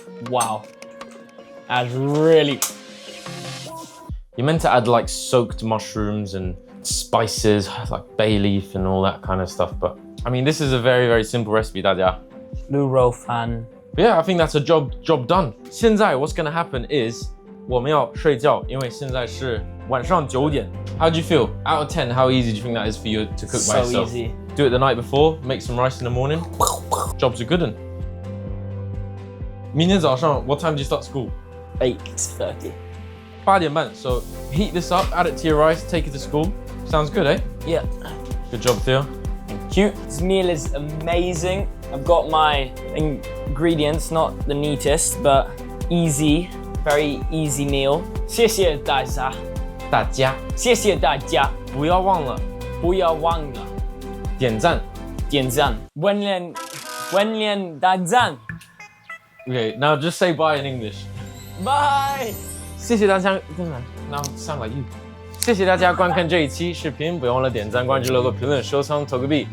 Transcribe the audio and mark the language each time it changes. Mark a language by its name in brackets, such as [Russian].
[English] Wow. That's really... You're meant to add like soaked mushrooms and spices like bay leaf and all that kind of stuff, but I mean this is a very, very simple recipe, 大家. Luro fan. But yeah, I think that's a job done. [Chinese] 现在 [English] what's gonna happen is [Chinese] 我们要睡觉，因为现在是晚上9点. [English] How do you feel? Out of 10, how easy do you think that is for you to cook by yourself? easy. Do it the night before, make some rice in the morning. Job's a good one. [Chinese] 明天早上 [English] what time do you start school? 8:30. [Chinese] 8点半. [English] So heat this up, add it to your rice, take it to school. Sounds good, eh? Yeah. Good job, Theo. Cute. This meal is amazing. I've got my ingredients, not the neatest, but easy, very easy meal. [Chinese] 谢谢大家。大家谢谢大家。不要忘了不要忘了点赞。点赞。温连大赞。 [English] Okay, now just say bye in English. Bye. [Chinese] 谢谢大家。 [English] Now sound like you. [Chinese] 谢谢大家观看这一期视频，不要忘了点赞、关注、留个评论、收藏、投个币。